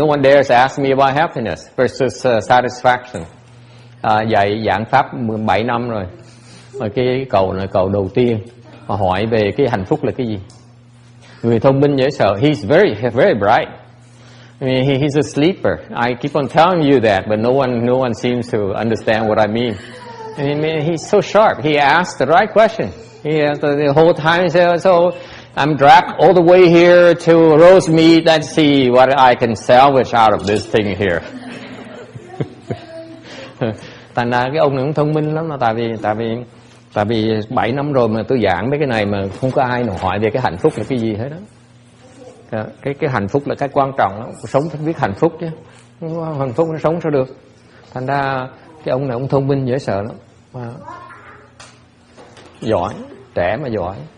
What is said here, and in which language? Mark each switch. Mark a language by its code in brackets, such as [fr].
[en] No one dares ask me about happiness versus satisfaction. [vi] Dạy giảng pháp 17 năm rồi, mà cái cầu là cầu đầu tiên mà hỏi về cái hạnh phúc là cái gì. Người thông minh dễ sợ. [en] He's very bright. I mean, he's a sleeper. I keep on telling you that, but no one seems to understand what I mean. I mean, he's so sharp. He asked the right question. He asked the whole time. He said, "So I'm dragged all the way here to roast meat. Let's see what I can salvage out of this thing here." [vi] Thành ra cái ông này cũng thông minh lắm, là tại vì 7 năm rồi mà tôi giảng mấy cái này mà không có ai nào hỏi về cái hạnh phúc là cái gì hết đó. Cái hạnh phúc là cái quan trọng lắm. Sống phải biết hạnh phúc chứ, hạnh phúc nó sống sao được. Thành ra cái ông này ông thông minh dễ sợ lắm, mà giỏi, trẻ mà giỏi.